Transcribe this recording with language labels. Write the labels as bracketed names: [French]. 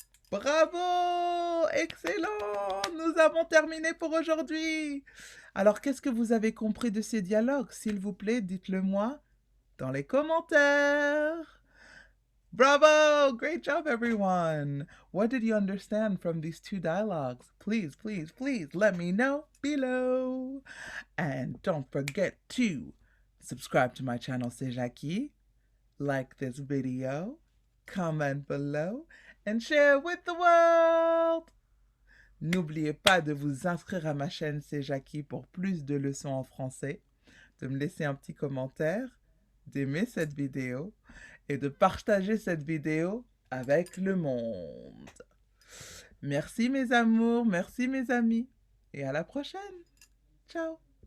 [French] Bravo! Excellent! Nous avons terminé pour aujourd'hui. Alors, qu'est-ce que vous avez compris de ces dialogues? S'il vous plaît, dites-le moi dans les commentaires. [English] Bravo! Great job, everyone! What did you understand from these 2 dialogues? Please, please, please let me know below. And don't forget to subscribe to my channel, C'est Jackie, like this video, comment below, and share with the world. [French] N'oubliez pas de vous inscrire à ma chaîne C'est Jackie pour plus de leçons en français, de me laisser un petit commentaire, d'aimer cette vidéo et de partager cette vidéo avec le monde. Merci mes amours, merci mes amis et à la prochaine. Ciao.